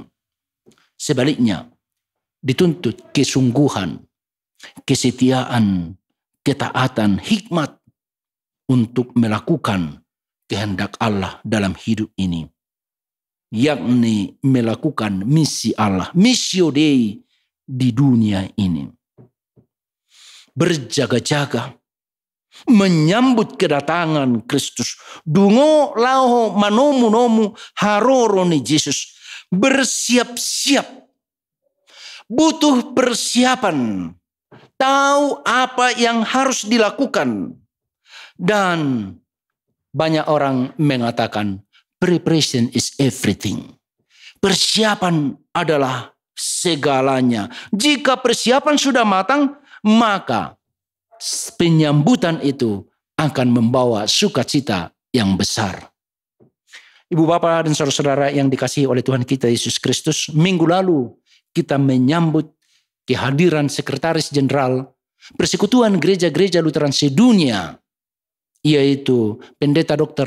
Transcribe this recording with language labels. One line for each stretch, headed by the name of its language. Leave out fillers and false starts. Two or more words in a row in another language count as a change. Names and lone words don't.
Indonesian: Sebaliknya, dituntut kesungguhan, kesetiaan, ketaatan, hikmat untuk melakukan kehendak Allah dalam hidup ini, yakni melakukan misi Allah,
Latin: missio Dei
Indonesian: di dunia ini. Berjaga-jaga menyambut kedatangan Kristus.
Batak Toba: Dungo lao manomu haroro ni Yesus.
Indonesian: Bersiap-siap. Butuh persiapan. Tahu apa yang harus dilakukan. Dan banyak orang mengatakan
English: preparation is everything.
Indonesian: Persiapan adalah segalanya. Jika persiapan sudah matang, maka penyambutan itu akan membawa sukacita yang besar. Ibu bapak dan saudara-saudara yang dikasihi oleh Tuhan kita Yesus Kristus, minggu lalu kita menyambut kehadiran Sekretaris Jenderal Persekutuan Gereja-Gereja Lutheran sedunia, yaitu Pendeta Dr.